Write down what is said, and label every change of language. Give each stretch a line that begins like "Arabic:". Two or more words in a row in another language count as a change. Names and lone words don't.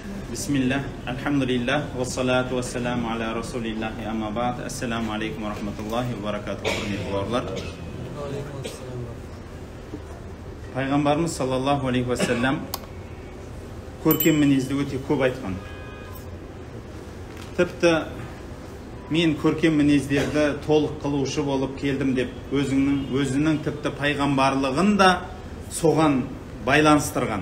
Arabic: بسم الله، الحمد لله، والصلاة والسلام على رسول الله أما بعد. السلام عليكم ورحمة الله وبركاته.
Kazakh: Пайғамбарымыз
Arabic: صلى الله عليه وسلم
Kazakh: көркем мінезді өте көп айтқан. Тіпті мен көркем мінездерді толық қылушы болып келдім деп өзінің тіпті пайғамбарлығын да соған байланыстырған.